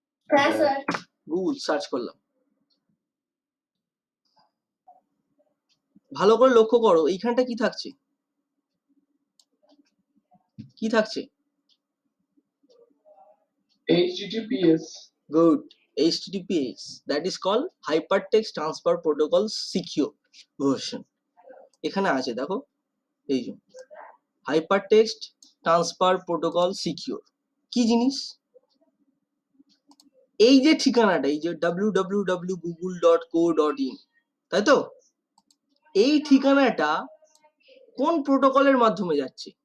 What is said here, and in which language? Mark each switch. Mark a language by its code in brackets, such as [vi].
[bn] হ্যাঁ sir. Google search করলাম। ভালো করে লক্ষ্য করো এইখানটা কি থাকছে, কি থাকছে? [en] HTTPS. Good. HTTPS, that is called Hypertext Transfer Protocol Secure version. [bn] এখানে আছে দেখো, এই যে Hypertext Transfer Protocol Secure কি জিনিস? এই যে ঠিকানাটা, এই যে www.google.co.in, তাই তো? এই ঠিকানাটা কোন প্রোটোকলের মাধ্যমে যাচ্ছে?